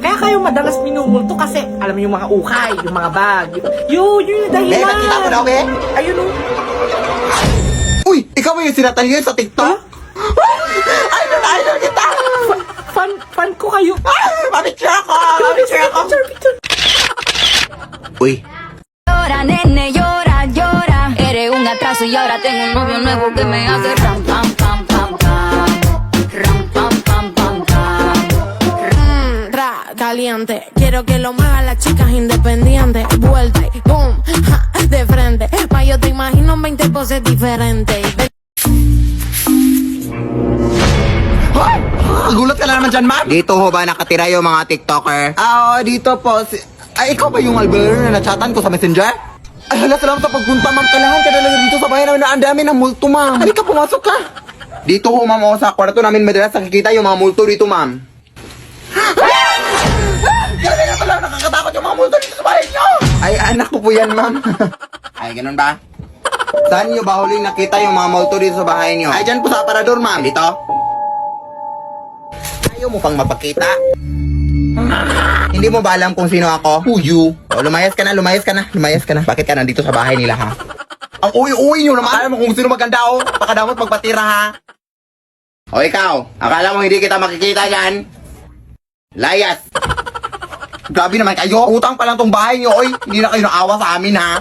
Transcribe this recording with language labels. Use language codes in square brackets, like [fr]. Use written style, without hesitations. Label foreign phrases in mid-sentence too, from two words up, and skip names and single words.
[tl] Kaya kayo madalas minumulto kasi alam mo yung mga ukay, yung mga bag. Yun yung dahilan. Babe, nakita mo na, okay? Ayun o. Uy, ikaw ba yung sinatalihan sa TikTok? Idol kita! Fan ko kayo. Mapicture ako! Mapicture ako! Picture. Uy, [es] Llora, nene, llora, llora. Eres un atraso y ahora tengo un novio nuevo que me hace ram, pam, pam, pam, pam. Ram, pam, pam, pam, pam. Caliente, quiero que lo muevan las chicas independientes. Vuelta y boom, ja, de frente. Pa' yo te imagino 20 poses diferentes. [tl] gulat ka na naman dyan, ma'am. Dito ho ba nakatira yung mga TikToker? Dito po. Ay, ikaw ba yung albero na nachatan ko sa messenger? Ay, hala, salamat sa pagpunta, ma'am. Kailangan ka na dito sa bahay namin na ang dami ng multo, ma'am. Halika, pumasok ka. Dito ho, ma'am, sa kwarto namin madalas nakikita yung mga multo dito, ma'am. Grabe na pala, nakakatakot yung mga multo dito sa bahay niyo. Ay, anak ko po yan, ma'am. Ay, ganun ba? Saan niyo ba huling nakita yung mga multo dito sa bahay niyo? Ay, dyan po sa aparador, ma'am. Dito? Ayaw mo pang mapakita? Hindi mo ba alam kung sino ako? [en] Who you? [tl] O, lumayas ka na. Bakit ka nandito sa bahay nila, ha? Ang uwi-uwi nyo naman. Akala mo kung sino maganda, oh. Pakadamot magpatira, ha? O, ikaw. Akala mo hindi kita makikita dyan? Layas. Grabe naman kayo. Utang pa lang tong bahay nyo, oy. Hindi na kayo naawa sa amin, ha?